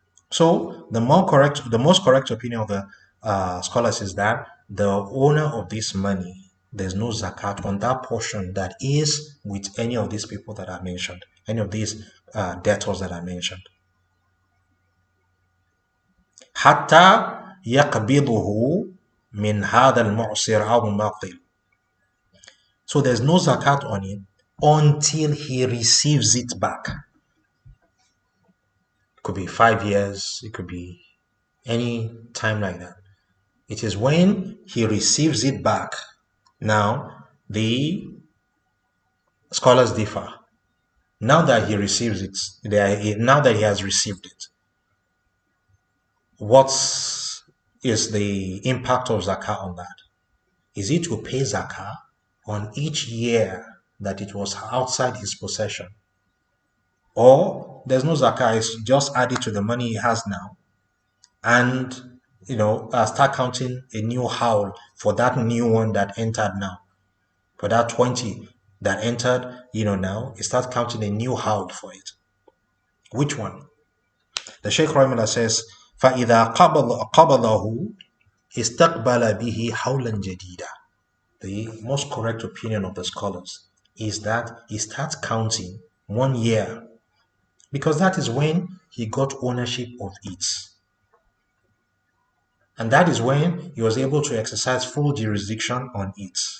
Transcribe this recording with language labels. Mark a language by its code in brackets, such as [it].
[en] So the most correct opinion of the scholars is that the owner of this money, there's no zakat on that portion that is with any of these people that I mentioned, any of these debtors that I mentioned. [ar] حتى يقبضه من هذا المعسر أو المعطل. [en] So there's no zakat on it until he receives it back. It could be 5 years, it could be any time like that. It is when he receives it back. Now, the scholars differ. Now that he receives it, now that he has received it, what is the impact of zakah on that? Is it to pay zakah on each year that it was outside his possession? Or there's no zakah, it's just added to the money he has now, and start counting a new howl for that new one that entered now. For that 20 that entered, now, it starts counting a new howl for it. Which one? The Sheikh Rahimullah says, [ar] فَإِذَا قَبَضَهُ اسْتَقْبَلَ بِهِ حَوْلًا جَدِيدًا. [en] The most correct opinion of the scholars is that he starts counting 1 year, because that is when he got ownership of it. And that is when he was able to exercise full jurisdiction on it.